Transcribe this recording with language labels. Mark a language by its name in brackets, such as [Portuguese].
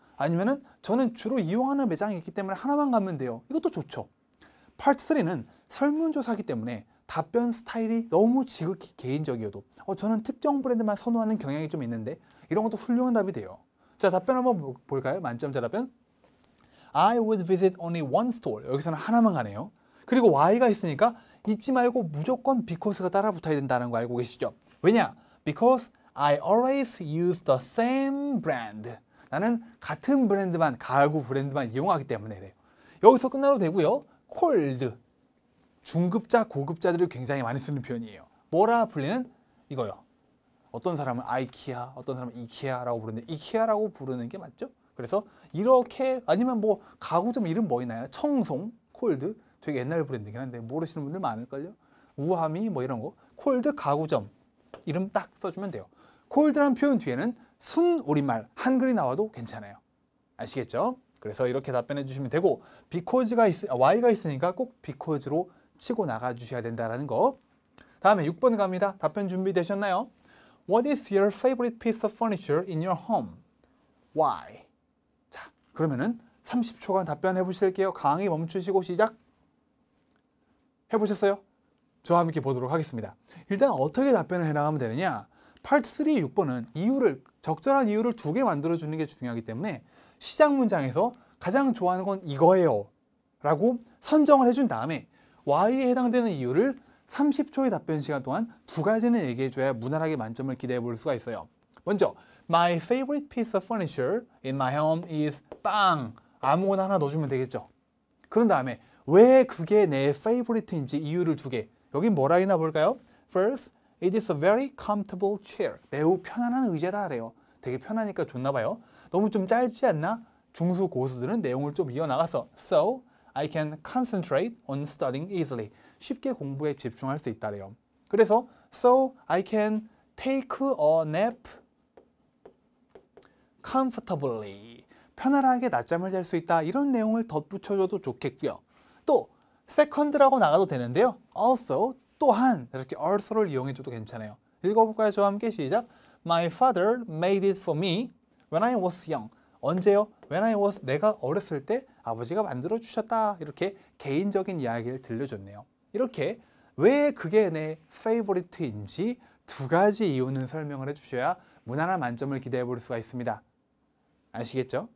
[Korean] 아니면은 저는 주로 이용하는 매장이 있기 때문에 하나만 가면 돼요. 이것도 좋죠. 파트 3는 설문조사이기 때문에 답변 스타일이 너무 지극히 개인적이어도 저는 특정 브랜드만 선호하는 경향이 좀 있는데 이런 것도 훌륭한 답이 돼요. 자, 답변 한번 볼까요? 만점자 답변. [English] I would visit only one store. [Korean] 여기서는 하나만 가네요. 그리고 Y가 있으니까 잊지 말고 무조건 because가 따라 붙어야 된다는 거 알고 계시죠? 왜냐? [English] Because I always use the same brand. [Korean] 나는 같은 브랜드만, 가구 브랜드만 이용하기 때문에 그래요. 여기서 끝나도 되고요. cold. 중급자, 고급자들이 굉장히 많이 쓰는 표현이에요. 뭐라 불리는? 이거요. 어떤 사람은 아이키아, 어떤 사람은 이케아라고 부르는데 이케아라고 부르는 게 맞죠? 그래서 이렇게 아니면 뭐 가구점 이름 뭐 있나요? 청송, 콜드 되게 옛날 브랜드긴 한데 모르시는 분들 많을걸요? 우아미 뭐 이런 거 콜드 가구점 이름 딱 써주면 돼요. 콜드란 표현 뒤에는 순 우리말 한글이 나와도 괜찮아요. 아시겠죠? 그래서 이렇게 답변해 주시면 되고 because가 Y가 있으니까 꼭 because로 치고 나가 주셔야 된다는 거. 다음에 6번 갑니다. 답변 준비되셨나요? [English] What is your favorite piece of furniture in your home? Why? [Korean] 자, 그러면은 30초간 답변해 보실게요. 강의 멈추시고 시작. 해보셨어요? 저와 함께 보도록 하겠습니다. 일단 어떻게 답변을 해나가면 되느냐? 파트 3 6번은 적절한 이유를 2개 만들어주는 게 중요하기 때문에 시작 문장에서 가장 좋아하는 건 이거예요 라고 선정을 해준 다음에 Y에 해당되는 이유를 30초의 답변 시간 동안 2가지는 얘기해줘야 무난하게 만점을 기대해 볼 수가 있어요. 먼저 [English] My favorite piece of furniture in my home is 빵! [Korean] 아무거나 하나 넣어주면 되겠죠. 그런 다음에 왜 그게 내 favorite인지 이유를 2개. 여긴 뭐라 했나 볼까요? [English] First, it is a very comfortable chair. [Korean] 매우 편안한 의자다 그래요. 되게 편하니까 좋나 봐요. 너무 좀 짧지 않나? 중수 고수들은 내용을 좀 이어나가서 [English] So, I can concentrate on studying easily. [Korean] 쉽게 공부에 집중할 수 있다래요. 그래서 [English] So, I can take a nap comfortably. [Korean] 편안하게 낮잠을 잘 수 있다. 이런 내용을 덧붙여줘도 좋겠고요. 또 second라고 나가도 되는데요. Also, 또한 이렇게 also를 이용해줘도 괜찮아요. 읽어볼까요? 저와 함께 시작. [English] My father made it for me when I was young. [Korean] 언제요? [English] When I was, [Korean] 내가 어렸을 때 아버지가 만들어 주셨다. 이렇게 개인적인 이야기를 들려줬네요. 이렇게 왜 그게 내 favorite인지 두 가지 이유는 설명을 해주셔야 무난한 만점을 기대해 볼 수가 있습니다. 아시겠죠?